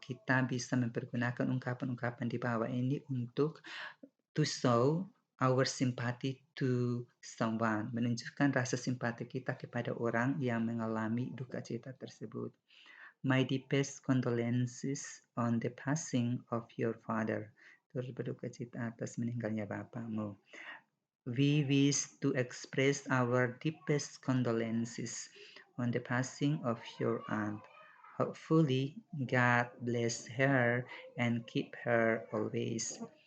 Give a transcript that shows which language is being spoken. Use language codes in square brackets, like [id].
[id] Kita bisa mempergunakan ungkapan-ungkapan di bawah ini untuk [en] to show our sympathy to someone, [id] menunjukkan rasa simpati kita kepada orang yang mengalami duka cita tersebut. [en] My deepest condolences on the passing of your father. [id] Turut berduka cita atas meninggalnya bapamu. [en] We wish to express our deepest condolences on the passing of your aunt. Hopefully, God bless her and keep her always.